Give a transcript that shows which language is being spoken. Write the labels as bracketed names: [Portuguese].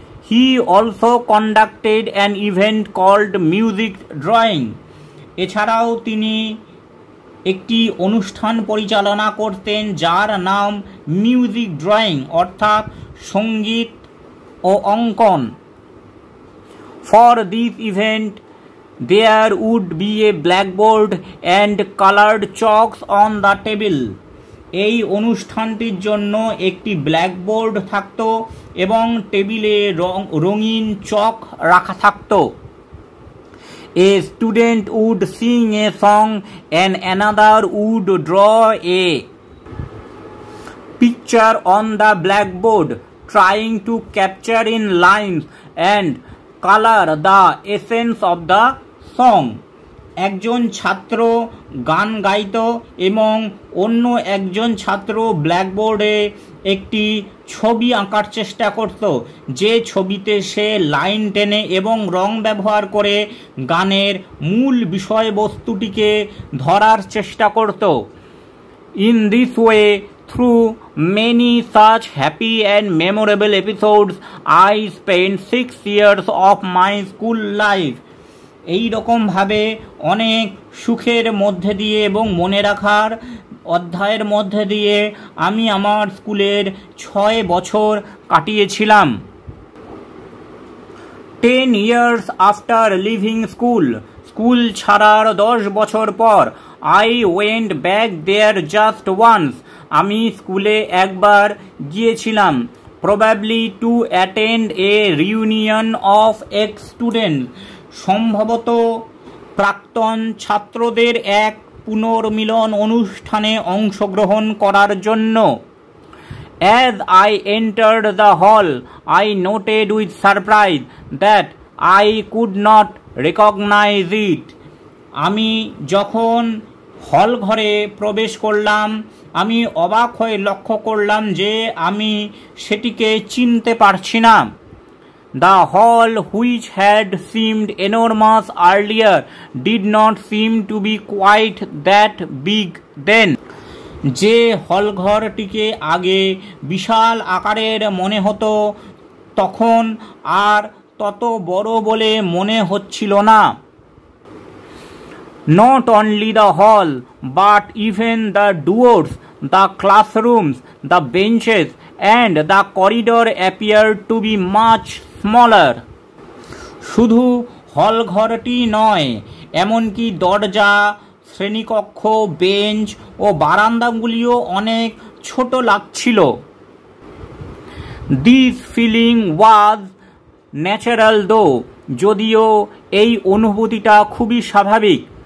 [English] He also conducted an event called music drawing. [Bangla] এছাড়াও তিনি একটি অনুষ্ঠান পরিচালনা করতেন যার নাম মিউজিক ড্রয়িং অর্থাৎ সঙ্গীত ও অঙ্কন। [English] For this event there would be a blackboard and colored chalks on the table. [Bangla] এই অনুষ্ঠানটির জন্য একটি ব্ল্যাকবোর্ড থাকতো এবং টেবিলে রঙিন চক রাখা থাকতো। [English] A student would sing a song and another would draw a picture on the blackboard, trying to capture in lines and color the essence of the song. [Bangla] একজন ছাত্র গান গাইতো এবং অন্য একজন ছাত্র ব্ল্যাকবোর্ডে একটি ছবি আঁকার চেষ্টা করত, যে ছবিতে সে লাইন টেনে এবং রং ব্যবহার করে গানের মূল বিষয়বস্তুটিকে ধরার চেষ্টা করত। [English] In this way, through many such happy and memorable episodes, I spent 6 years of my school life. [Bangla] এই রকমভাবে অনেক সুখের মধ্যে দিয়ে এবং মনে রাখার অধ্যায়ের মধ্যে দিয়ে আমি আমার স্কুলের 6 বছর কাটিয়েছিলাম। [English] 10 years after leaving school, [Bangla] school ছাড়ার 10 বছর পর, [English] I went back there just once. [Bangla] আমি স্কুলে একবার গিয়েছিলাম, [English] probably to attend a reunion of ex-students. [Bangla] সম্ভবত প্রাক্তন ছাত্রদের এক পুনর্মিলন অনুষ্ঠানে অংশগ্রহণ করার জন্য। [English] As I entered the hall, I noted with surprise that I could not recognize it. [Bangla] আমি যখন হল ঘরে প্রবেশ করলাম, আমি অবাক হয়ে লক্ষ্য করলাম যে আমি সেটিকে চিনতে পারছি না। [English] The hall, which had seemed enormous earlier, did not seem to be quite that big then. [Bangla] যে হলঘরটিকে আগে বিশাল আকারের মনে হতো, তখন আর তত বড় বলে মনে হচ্ছিল না। [English] Not only the hall, but even the doors, the classrooms, the benches, and the corridor appeared to be much smaller. [Bangla] শুধু হলঘরটি নয়, এমনকি দরজা, শ্রেণীকক্ষ, বেঞ্চ ও বারান্দাগুলিও অনেক ছোট লাগছিল। [English] This feeling was natural though, [Bangla] যদিও এই অনুভূতিটা খুবই স্বাভাবিক।